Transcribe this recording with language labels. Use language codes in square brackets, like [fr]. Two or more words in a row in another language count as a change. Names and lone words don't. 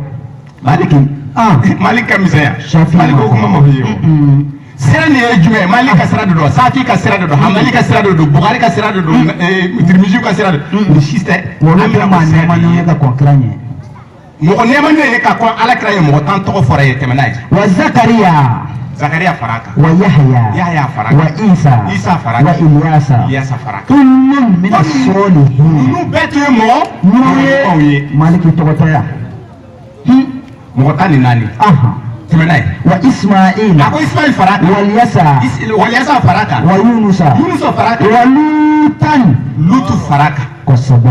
[bm] Maliki Malik ka misɛnya Shafi Malik ko kuma ma fɔ ye o sira nin ye jumɛn ye Malik ka sira de don Safi ka sira de don Hanbali ka sira de don Bukhari ka sira de don Tirmizi ka sira de don ni si tɛ olu tɛ maa nɛɛmani ye ka kɔn kira ɲɛ mɔgɔ nɛɛmani ye ka kɔn Ala kira ye mɔgɔ tan tɔgɔ fɔra ye tɛmɛ n'a ye [ar] wa Zakariya [bm] Zakariya fara a kan [ar] wa [bm] Yahya fara a kan [ar] wa [bm] Isa fara a [ar] wa [bm] kan Ilyasa fara a kan [ar] kullun min as-solihin [bm] ninnu bɛɛ tun ye mɔgɔ ye Maliki tɔgɔ tɛ yan mɔgɔ tan ni naani tɛmɛ n'a ye [ar] wa Ismaila [bm] a ko Ismail fara a kan Waliyasa fara a kan [ar] wa Yunusa [bm] fara a kan [ar] wa Lutan [bm] Lutu fara a kan kosɛbɛ